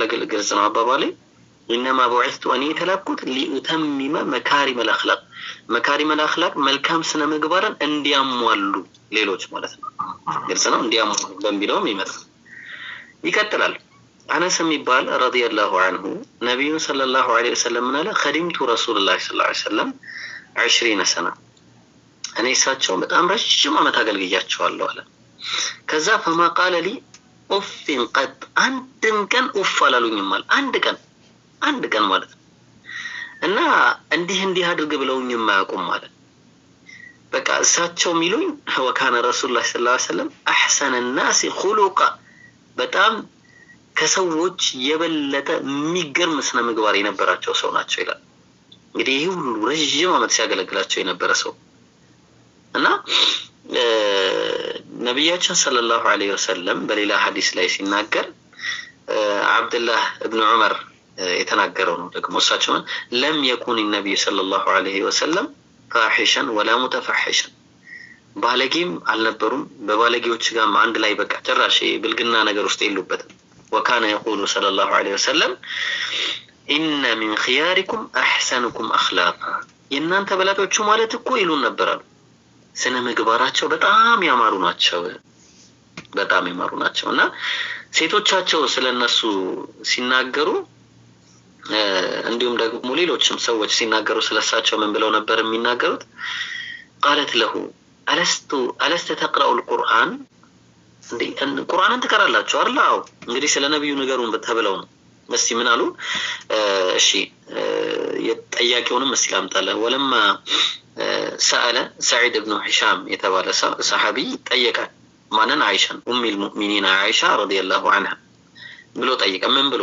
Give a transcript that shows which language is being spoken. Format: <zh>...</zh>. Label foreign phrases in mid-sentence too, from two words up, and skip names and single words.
<am>ግልጽ ነው አባባሌ።</am> <ar>إنما بعثت</ar> <am>እኔ የተላኩት</am> <ar>لأتمم مكارم الأخلاق</ar> <am>መልካም ስነ ምግባርን እንዲያሟሉ ሌሎች ማለት ነው። ግልጽ ነው። እንዲያሟሉ በሚለውም ይመጣል። ይቀጥላል። አነስ የሚባል</am> <ar>رضي الله عنه</ar> <am>ነብዩ</am> <ar>صلى الله عليه وسلم</ar> <am>ምን አለ?</am> <ar>خدمت رسول الله صلى الله عليه وسلم</ar> <am>20 سنة እኔ እሳቸው በጣም ረጅም ዓመት አገልግያቸዋለሁ አለ። ከዛ فما</am> <ar>قال لي أف قد</ar> <am>አንድም ቀን ኡፍ አላሉኝም አለ። አንድ ቀን ማለት ነው። እና እንዲህ አድርግ ብለውኝ የማያውቁም ማለት በቃ እሳቸው የሚሉኝ</am> <ar>وكان رسول الله صلى الله عليه وسلم احسن الناس خلقا</ar> <am>በጣም ከሰዎች የበለጠ የሚገርም ስነ ምግባር የነበራቸው ሰው ናቸው ይላል። እንግዲህ ይሄ ሁሉ ረጅም ዓመት ሲያገለግላቸው የነበረ ሰው እና ነብያችን</am> <ar>صلى الله عليه وسلم</ar> <am>በሌላ ሐዲስ ላይ ሲናገር አብዱላህ ኢብኑ ዑመር የተናገረው ነው ደግሞ እሳቸው</am> <ar>لم يكن النبي صلى الله عليه وسلم فاحشا ولا متفحشا</ar> <am>ባለጌም አልነበሩም በባለጌዎች ጋር አንድ ላይ በቃ ጭራሽ ብልግና ነገር ውስጥ የሉበትም።</am> <ar>وكان يقول صلى الله عليه وسلم إن من خياركم أحسنكم أخلاقا</ar> <am>የእናንተ በላጮቹ ማለት እኮ ይሉን ነበር አሉ። ስነ ምግባራቸው በጣም ያማሩ ናቸው እና ሴቶቻቸው ስለነሱ ሲናገሩ እንዲሁም ደግሞ ሌሎችም ሰዎች ሲናገሩ ስለሳቸው ምን ብለው ነበር የሚናገሩት?</am> <ar>قالت له ألست تقرأ القرآن</ar> <am>እንዴ ቁርአንን ትቀራላችሁ አይደል? አዎ እንግዲህ ስለ ነብዩ ነገሩን ተብለው ነው። እስቲ ምን አሉ? እሺ የጠያቂውንም እስቲ ላምጣልህ።</am> <ar>ولما سأل</ar> <am>ሰዒድ ብኑ ሂሻም የተባለ ሰሐቢ ጠየቀ ማንን? አይሻን</am> <ar>أم المؤمنين</ar> <am>አይሻ</am> <ar>رضي الله عنها</ar> <am>ብሎ ጠየቀ። ምን ብሎ?</am>